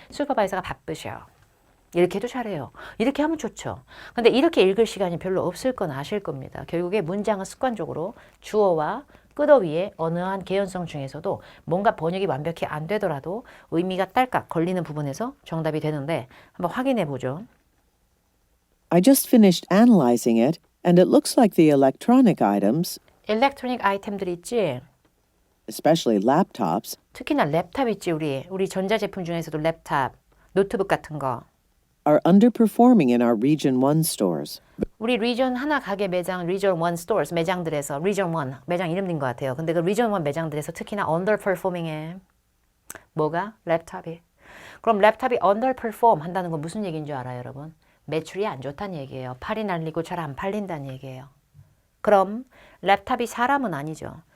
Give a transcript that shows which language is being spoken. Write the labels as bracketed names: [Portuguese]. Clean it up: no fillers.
[Korean] 슈퍼바이저가 바쁘셔. 이렇게 해도 잘해요. 이렇게 하면 좋죠. 근데 이렇게 읽을 시간이 별로 없을 건 아실 겁니다. 결국에 문장은 습관적으로 주어와 끝어휘의 어느 한 개연성 중에서도 뭔가 번역이 완벽히 안 되더라도 의미가 딸깍 걸리는 부분에서 정답이 되는데 한번 확인해 보죠. [English] I just finished analyzing it, and it looks like the electronic items, [Korean] 일렉트로닉 아이템들 있지? [English] especially laptops, [Korean] 특히나 랩탑 있지 우리 전자제품 중에서도 랩탑, 노트북 같은 거. [English] are underperforming in our Region 1 stores. [Korean] 우리 리전 하나 가게 매장, 리전 1 스토어스 매장들에서 리전 1 매장 이름인 것 같아요. 근데 그 리전 1 매장들에서 특히나 underperforming해. 뭐가? 랩탑이. 그럼 랩탑이 underperform 한다는 건 무슨 얘기인 줄 알아요, 여러분? 매출이 안 좋다는 얘기예요. 팔이 날리고 잘 안 팔린다는 얘기예요. 그럼 랩탑이 사람은 아니죠.